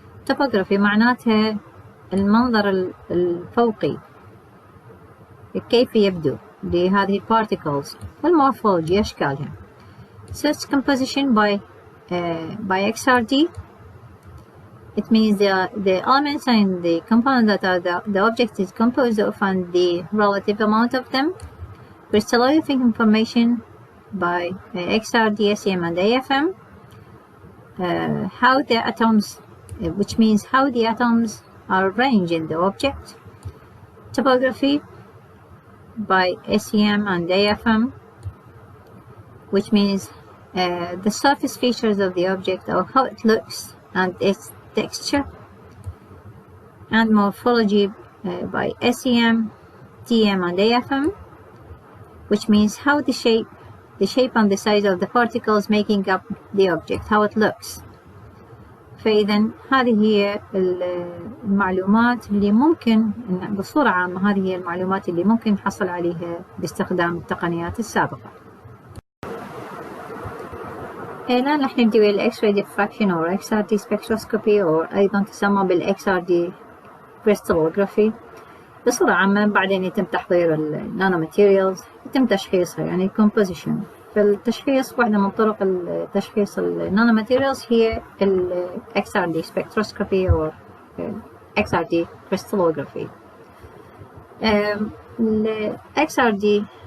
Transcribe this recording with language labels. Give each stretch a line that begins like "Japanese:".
Arabic: topography معناتها المنظر الفوقي كيف يبدو لهذه البارتيكلز. والمورفولوجي أشكالها.
English: Such composition by XRD, it means the elements and the components that are the object is composed of and the relative amount of them. Crystallographic information by XRD, SEM and AFM, how the atoms, which means how the atoms are arranged in the object. Topography by SEM and AFM, which means the surface features of the object or how it looks and its texture. And morphology by SEM, TM and AFM, which means how the shape and the size of the particles making up the object, how it looks.
Arabic: فإذا هذه هي المعلومات اللي ممكن بصورة عامة، هذه هي المعلومات اللي ممكن نحصل عليها باستخدام التقنيات السابقة. الآن رح نبدأ بال
English: X-ray diffraction or XRD spectroscopy or
Arabic: أيضا تسمى بال
English: XRD crystallography.
Arabic: بصورة عامة بعدين يتم تحضير النانوماتيريالز، يتم تشخيصها يعني composition. فالتشخيص واحدة من طرق تشخيص النانوماتيريالز هي ال XRD spectroscopy or XRD crystallography. ال XRD